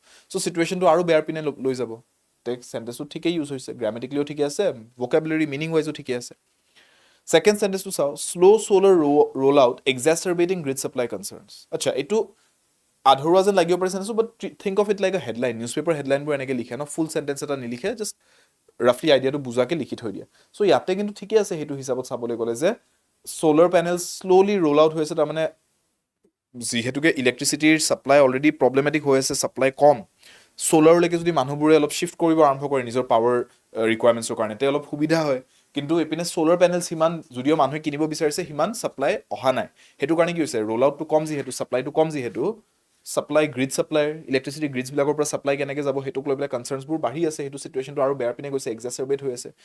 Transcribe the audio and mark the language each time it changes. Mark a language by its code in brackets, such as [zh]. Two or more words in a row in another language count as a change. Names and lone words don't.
[as] সো সিচুৱেশনটো আৰু বেয়াৰ পিনে লৈ যাব টেক্সট সেন্টেন্সটো ঠিকই ইউজ হৈছে গ্ৰামেটিক্যালিও ঠিকই আছে ভোকাবুলাৰি মিনিং ওয়াইজও ঠিকই আছে সেকেন্ড সেন্টেন্সটো চাও [en] slow solar roll out exacerbating grid supply concerns [as] আচ্ছা এটো আধৰুৱা যেন লাগিব পাৰে সেন্টেন্স বাট [en] think of it like a headline newspaper headline [as] বোৰ এনেকে লিখে ন [en] full sentence [as] এটা নিলিখে [en] just roughly [as] আইডিয়াটো বুজাকে লিখি থৈ দিয়া সো ইয়াতে কিন্তু ঠিকই আছে হেতু হিচাপত চাবলৈ গলে যে [en] solar panel slowly roll out [as] হৈছে তাৰ মানে যিহেতুকে ইলেক্ট্ৰিচিটিৰ সাপ্লাই অলৰেডি প্ৰব্লেমেটিক হৈ আছে, সাপ্লাই কম, সোলাৰলৈকে যদি মানুহবোৰে অলপ শিফট কৰিব আৰম্ভ কৰে নিজৰ পাৱাৰ ৰিকুৱাৰমেণ্টছৰ কাৰণে, তে অলপ সুবিধা হয়। কিন্তু এইপিনে [en] solar panel [as] সিমান যদিও মানুহে কিনিব বিচাৰিছে সিমান সাপ্লাই অহা নাই, সেইটো কাৰণে কি হৈছে ৰোল আউটটো কম, যিহেতু সাপ্লাইটো কম, যিহেতু সাপ্লাই গ্ৰিড সাপ্লাইৰ ইলেক্ট্ৰিচিটি গ্ৰিডছবিলাকৰ পৰা সাপ্লাই কেনেকৈ যাব সেইটোক লৈ পেলাই কনচাৰ্নছবোৰ বাঢ়ি আছে, সেইটো চিটুৱেশ্যনটো আৰু বেয়া পিনে গৈছে, এক্সাচাৰবেট হৈ আছে।